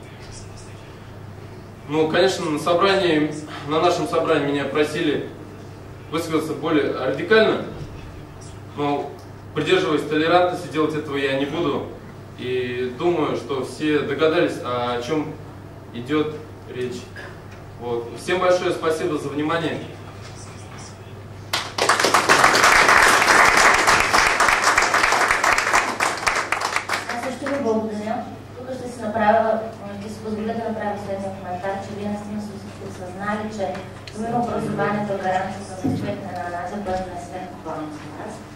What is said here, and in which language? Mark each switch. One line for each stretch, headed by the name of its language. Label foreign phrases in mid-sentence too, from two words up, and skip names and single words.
Russian: Ну, конечно, на нашем собрании меня просили высказаться более радикально, но придерживаюсь толерантности, делать этого я не буду. И думаю, что все догадались, о чем идет речь. Вот. Всем большое спасибо за внимание.
Bulgarian: Благодаря. Тук ще си позволя да направя следния коментар, че вие наистина сте осъзнали, че именно образованието е гаранция за успех на нация, която не сме актуални за нас.